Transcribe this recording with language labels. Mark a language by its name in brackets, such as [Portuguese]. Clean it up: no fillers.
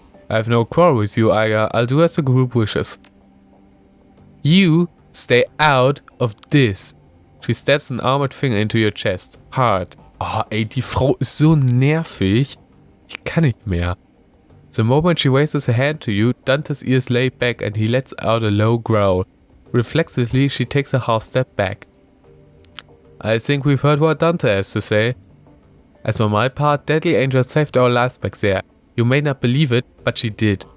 [English] I have no quarrel with you, Aga. I'll do as the group wishes. You stay out of this. She stabs an armored finger into your chest. Hard. [German] Oh, ey, die Frau ist so nervig. Ich kann nicht mehr. [English] The moment she raises a hand to you, Dante's ears lay back and he lets out a low growl. Reflexively, she takes a half step back. I think we've heard what Dante has to say. As for my part, Deadly Angel saved our lives back there. You may not believe it, but she did.